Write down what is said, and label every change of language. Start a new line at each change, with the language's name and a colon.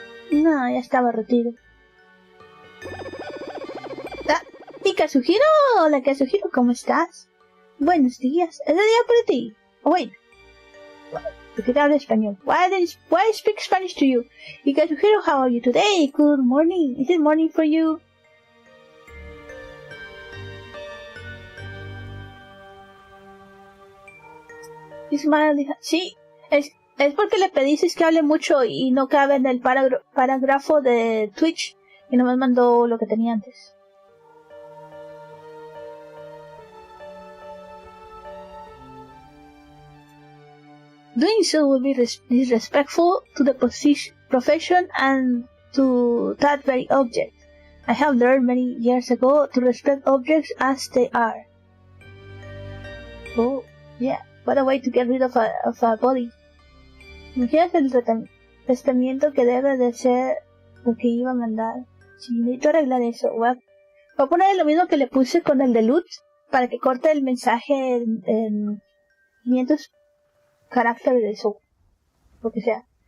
Spanish: No, ya estaba retiro. ¿Y Kazuhiro? Hola Kazuhiro, ¿cómo estás? Buenos días, es el día para ti.
English: Oh, wait.
Spanish: Porque te hablo español.
English: Why speak Spanish to you? Y Kazuhiro, how are you today? Good morning. Is it morning for you?
Spanish: Sí, es porque le pediste que hable mucho y no cabe en el parágrafo de Twitch y nomás mandó lo que tenía antes.
English: Doing so will be disrespectful to the profession and to that very object. I have learned many years ago to respect objects as they are. Oh, yeah, what a way to get rid of a body.
Spanish: Imagínate el tratamiento que debe de ser lo que iba a mandar. Si necesito arreglar eso, voy a poner lo mismo que le puse con el de loot para que corte el mensaje en 500 caracteres de eso, lo que sea.